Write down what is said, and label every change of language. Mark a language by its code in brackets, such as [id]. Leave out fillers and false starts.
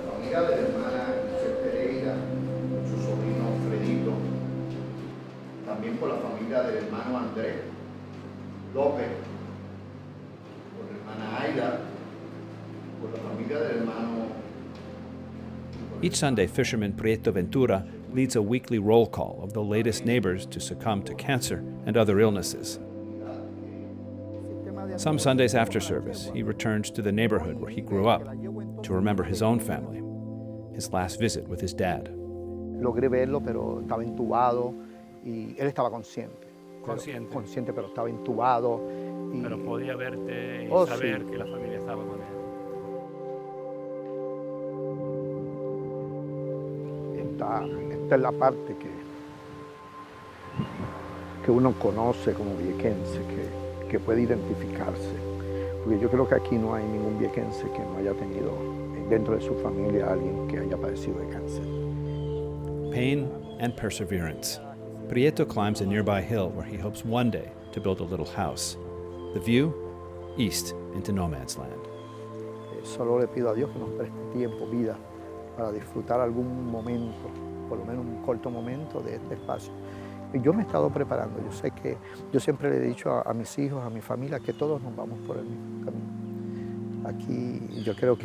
[es] La de la hermana Pereira, su sobrino Fredito, también por la familia del hermano Andrés López, por la hermana Aida, por la familia del hermano. [en] Each Sunday, fisherman Prieto Ventura leads a weekly roll call of the latest neighbors to succumb to cancer and other illnesses. Some Sundays after service, he returns to the neighborhood where he grew up to remember his own family, his last visit with his dad. [es] Logré verlo, pero estaba intubado y él estaba consciente. Consciente. Consciente, pero estaba intubado. Y... Pero podía verte y saber que la familia estaba con él. Esta es la parte que uno conoce como viequense, que puede identificarse. Porque yo creo que aquí no hay ningún viequense que no haya tenido dentro de su familia a alguien que haya padecido de cáncer. [en] Pain and perseverance. Prieto climbs a nearby hill where he hopes one day to build a little house. The view, east into no man's land. [es] Solo le pido a Dios que nos preste tiempo, vida, para disfrutar algún momento, por lo menos un corto momento de este espacio. Y yo me he estado preparando, yo sé que yo siempre le he dicho a mis hijos, a mi familia, que todos nos vamos por el mismo camino. Aquí yo creo que...